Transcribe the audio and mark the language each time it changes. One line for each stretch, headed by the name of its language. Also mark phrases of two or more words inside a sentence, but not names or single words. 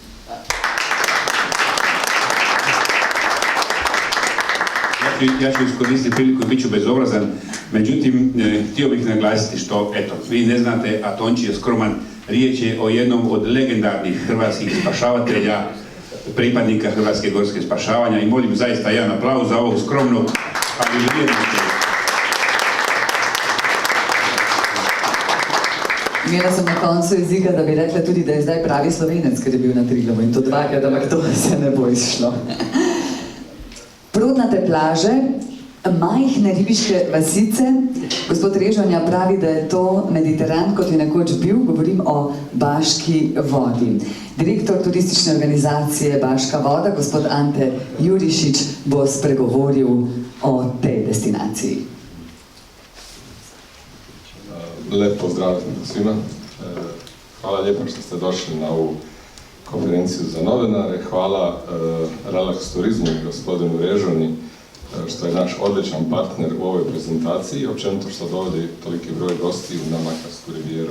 Croatian: Ja ću iskoristiti priliku i bit ću bezobrazan, međutim, htio bih naglasiti što, eto, vi ne znate, a Tonči je skroman, riječ je o jednom od legendarnih hrvatskih spašavatelja, pripadnika Hrvatske gorske spašavanja i molim zaista jedan aplauz za ovog skromnog, ali vrijednog.
Slovenian: Imela sam na koncu jezika, da bi rekla tudi, da je zdaj pravi Slovenec, ker je bil na Triglavu in to 2krat, ampak to se ne bo izšlo. Prodnate plaže, majhne ribiške vasice. Gospod Režonja pravi, da je to Mediteran, kot je nekoč bil, govorim o Baški vodi. Direktor turistične organizacije Baška voda, gospod Ante Jurišić, bo spregovoril o tej destinaciji.
Croatian: Lep pozdrav svima. Hvala lijepo što ste došli na ovu konferenciju za novinare. Hvala Relax Turizmu i gospodinu Režoni što je naš odličan partner u ovoj prezentaciji i općenito što dovodi toliki broj gostiju na Makarsku rivijeru.